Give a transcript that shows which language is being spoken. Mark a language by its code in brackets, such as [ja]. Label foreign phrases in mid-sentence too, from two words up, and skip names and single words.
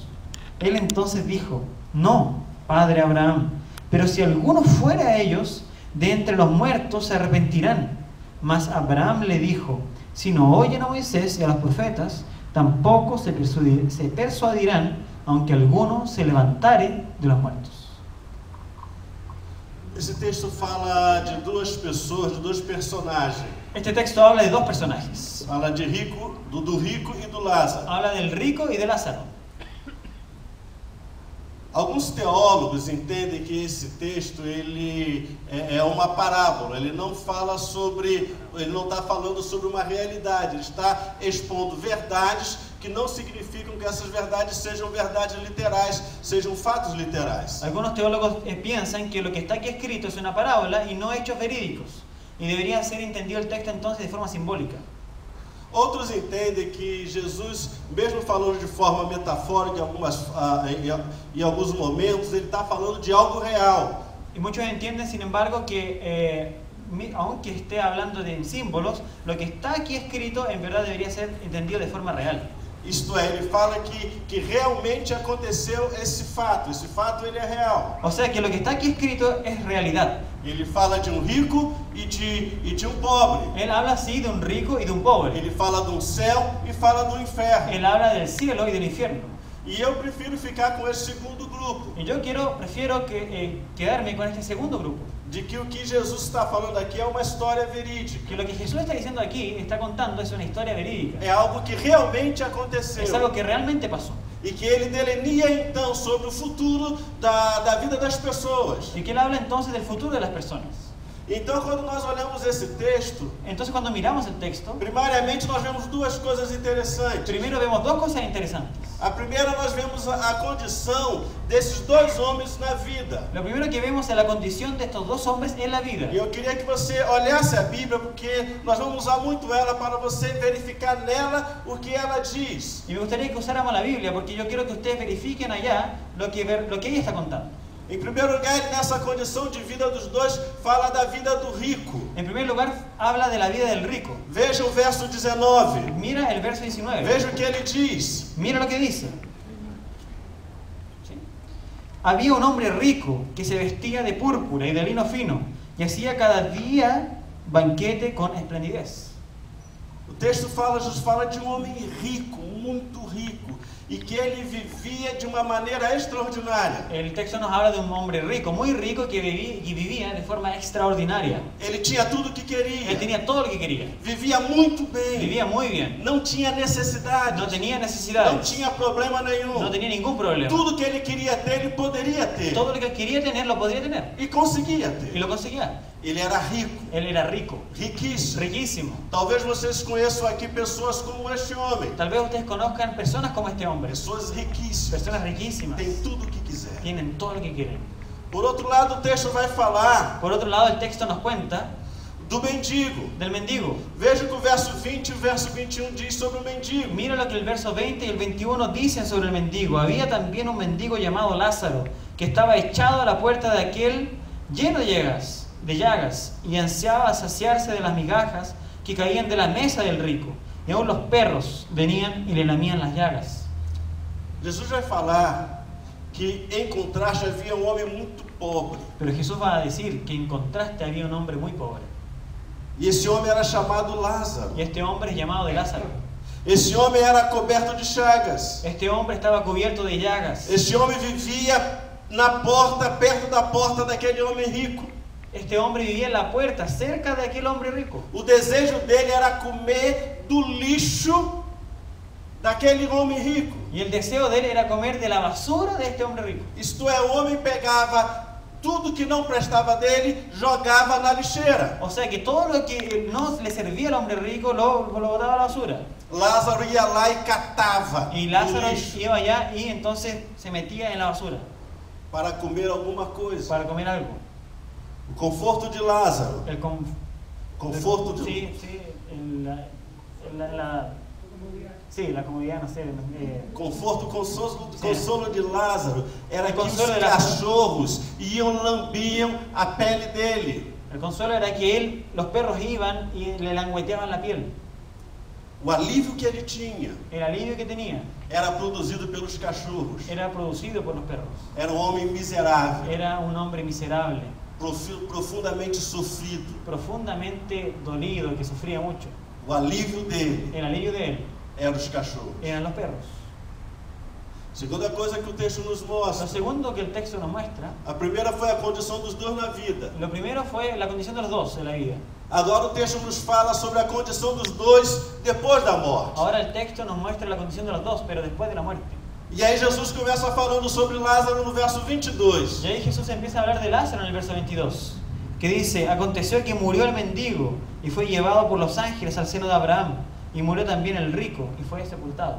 [es] Él entonces dijo: No, Padre Abraham, pero si alguno fuera a ellos, de entre los muertos se arrepentirán. Mas Abraham le dijo: Si no oyen a Moisés y a los profetas, tampoco se persuadirán, aunque alguno se levantare de los muertos. [pt] Esse texto fala de duas pessoas, de dois personagens. [es] Este texto habla de dos personajes. [pt] Fala de rico, do rico e do Lázaro. [es] Habla del rico y de Lázaro. [pt] Alguns teólogos entendem que esse texto ele é uma parábola. Ele não fala sobre, ele não está falando sobre uma realidade. Ele está expondo verdades que não significam que essas verdades sejam verdades literais, sejam fatos literais. [es] Algunos teólogos piensan que lo que está aquí escrito es una parábola y no hechos verídicos, y debería ser entendido el texto entonces de forma simbólica. [pt] Outros entendem que Jesus, mesmo falando de forma metafórica em alguns momentos, ele está falando de algo real. [es] Y muchos entienden, sin embargo, que aunque esté hablando de símbolos, lo que está aquí escrito en verdad debería ser entendido de forma real. [pt] Isto é, ele fala que realmente aconteceu esse fato ele é real. [es] O sea que lo que está aquí escrito es realidad. [pt] Ele fala de um rico e de um pobre. [es] Él habla así de un rico y de un pobre. [pt] Ele fala do céu e fala do inferno. [es] Él habla del cielo y del infierno. [pt] E eu prefiro ficar com esse segundo grupo. [es] Y yo prefiero quedarme con este segundo grupo. [pt] De que o que Jesus está falando aqui é uma história verídica. [es] Que lo que Jesús está diciendo aquí, está contando, es una historia verídica. [pt] É algo que realmente aconteceu. [es] Es algo que realmente pasó. [pt] E que ele delineia então sobre o futuro da vida das pessoas. [es] Y que él habla entonces del futuro de las personas. [pt] Então, quando nós olhamos esse texto, [es] entonces cuando miramos el texto, [pt] primariamente nós vemos duas coisas interessantes. [es] Primero vemos dos cosas interesantes. [pt] A primeira, nós vemos a condição desses dois homens na vida. [es] Lo primero que vemos es la condición de estos dos hombres en la vida. [pt] E eu queria que você olhasse a Bíblia, porque nós vamos usar muito ela para você verificar nela o que ela diz. [es] Y me gustaría que usáramos la Biblia, porque yo quiero que ustedes verifiquen allá lo que ella está contando. [pt] Em primeiro lugar, nessa condição de vida dos dois, fala da vida do rico. [es] En primer lugar, habla de la vida del rico. [pt] Veja o verso 19. [es] Mira el verso 19. [pt] Veja o que ele diz. [es] Mira lo que dice. ¿Sí? Había un hombre rico que se vestía de púrpura y de lino fino, y hacía cada día banquete con esplendidez. [pt] O texto Jesus fala de um homem rico, muito rico, e que ele vivia de uma maneira extraordinária. [es] El texto nos habla de un hombre rico, muy rico, que vivía de forma extraordinaria. [pt] Ele tinha tudo o que queria. [es] Él tenía todo lo que quería. [pt] Vivia muito bem. [es] Vivía muy bien. [pt] Não tinha necessidade. [es] No tenía [pt] Não [es] necesidades. [pt] tinha problema nenhum. [es] No tenía ningún problema. [pt] Tudo que ele queria ter, ele poderia ter. [es] Todo lo que quería tener lo podría tener. [pt] E conseguia [es] Y [pt] ter. [es] lo conseguía. [pt] Ele era rico, [es] Él era rico, [pt] riquíssimo. [es] riquísimo. [pt] Talvez vocês conheçam aqui pessoas como este homem. [es] Tal vez ustedes conozcan personas como este hombre. [pt] Pessoas riquíssimas. [es] Personas riquísimas. [pt] Tem tudo o que quiser. [es] Tienen todo lo que quieren. [pt] Por outro lado, o texto vai falar [es] Por otro lado, el texto nos cuenta [pt] do mendigo. [es] del mendigo. [pt] Veja que o verso 20 e o verso 21 diz sobre o mendigo. [es] Mira lo que el verso 20 y el 21 dicen sobre el mendigo. Había también un mendigo llamado Lázaro, que estaba echado a la puerta de aquel lleno de llagas, y ansiaba saciarse de las migajas que caían de la mesa del rico. Y aún los perros venían y le lamían las llagas. [pt] Jesus vai falar que em contraste havia um homem muito pobre. [es] Pero Jesús va a decir que en contraste había un hombre muy pobre. [pt] E esse homem era chamado Lázaro. [es] Y este hombre es llamado de Lázaro. [pt] Esse homem era coberto de chagas. [es] Este hombre estaba cubierto de llagas. [pt] Esse homem vivia na porta, perto da porta daquele homem rico. [es] Este hombre vivía en la puerta, cerca de aquel hombre rico. [pt] O desejo dele era comer do lixo daquele homem rico. [es] Y el deseo de él era comer de la basura de este hombre rico. [pt] Isto é, o homem pegava tudo que não prestava dele, jogava na lixeira. [es] O sea que todo lo que no le servía al hombre rico lo botaba a la basura. [pt] Lázaro ia lá e catava [es] Y [pt] o Lázaro lixo [es] iba allá y entonces se metía en la basura [pt] para comer alguma coisa. [es] para comer algo. [pt] O conforto de Lázaro. [es] El [pt] Conforto de [es] Sí, la comodidad, no sé. [pt] Conforto, consolo de Lázaro era que os consolo de Lázaro. cachorros lambiam a pele dele. [es] El consuelo era que los perros iban y le langueteaban la piel. [pt] O alívio que ele tinha [es] El alivio que tenía [pt] era produzido pelos cachorros. [es] era producido por los perros. [pt] Era um homem miserável, [es] Era un hombre miserable, [pt] profundamente sofrido. [es] profundamente dolido, que sufría mucho. [pt] O alívio dele [es] El alivio de él [pt] eram os cachorros. [es] eran los perros. [pt] Segunda coisa que o texto nos [es] Lo [pt] mostra. [es] segundo que el texto nos muestra, [pt] A primeira foi a condição dos dois na vida. [es] lo primero fue la condición de los dos en la vida. [pt] Agora o texto nos fala sobre a condição dos dois depois da morte. [es] Ahora el texto nos muestra la condición de los dos, pero después de la muerte. [pt] E aí Jesus começa falando sobre Lázaro no verso 22. [es] Y ahí Jesús empieza a hablar de Lázaro en el verso 22, que dice: aconteció que murió el mendigo y fue llevado por los ángeles al seno de Abraham, y murió también el rico y fue sepultado.